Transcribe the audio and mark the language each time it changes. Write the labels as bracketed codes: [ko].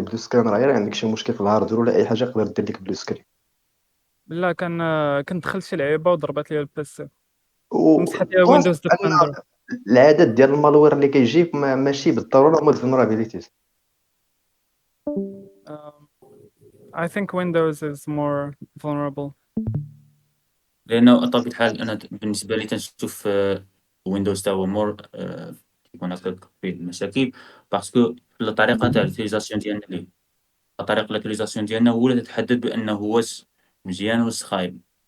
[ar] بلو سكرين راه غير عندك شي مشكل في الهاردوير ولا اي حاجه يقدر دير لك بلو سكرين. لا، كنت دخلت شي لعيبة وضربت لي البيسي، مسحت لي وبلاص ويندوز ديفندر. ان العدد ديال المالوير اللي كيجيب ماشي بالضروره هما الفولنربيليتيز. [en] I think Windows is more vulnerable. [ar] لأنه بطبيعة الحال أنا بالنسبة لي تنشوف ويندوز تا هو مور كيكون هكاك فيه المشاكل، باسكو الطريقة تاع الutilisation ديالنا ليه، طريقة الutilisation ديالنا هو اللي تتحدد بأنه واش مزيان واش خايب.